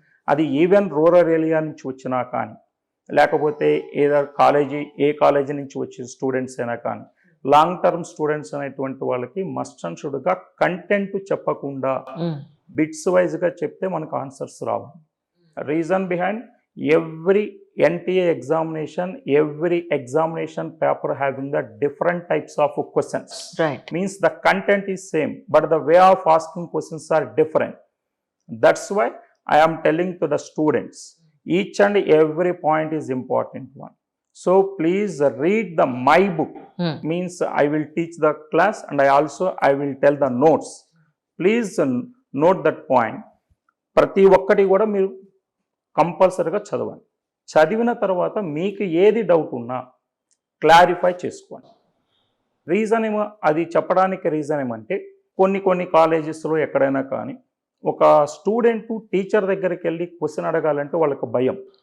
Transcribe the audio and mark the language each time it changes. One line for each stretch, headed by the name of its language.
Telugu: అది even rural area నుంచి వచ్చినా కానీ లేకపోతే ఏ కాలేజీ నుంచి వచ్చిన స్టూడెంట్స్ అయినా కానీ లాంగ్ టర్మ్ స్టూడెంట్స్ అనేటువంటి వాళ్ళకి మస్ట్ అండ్ షుడ్గా కంటెంట్ చెప్పకుండా బిట్స్ వైజ్గా చెప్తే మనకు answers Rao.
English: Reason behind every NTA examination, every examination paper having the different types of questions. Right. Means the content is same, but the way of asking questions are different. That's why I am telling to the students, each and every point is important one. So please read the my book. Means I will teach the class and I will tell the notes. Please note that point.
Telugu: ప్రతి ఒక్కటి కూడా మీరు కంపల్సరీగా చదవండి. చదివిన తర్వాత మీకు ఏది డౌట్ ఉన్నా క్లారిఫై చేసుకోండి. రీజన్ ఏమో అది చెప్పడానికి రీజన్ ఏమంటే కొన్ని కాలేజెస్లో ఎక్కడైనా కానీ ఒక స్టూడెంట్ టీచర్ దగ్గరికి వెళ్ళి క్వశ్చన్ అడగాలంటే వాళ్ళకి భయం.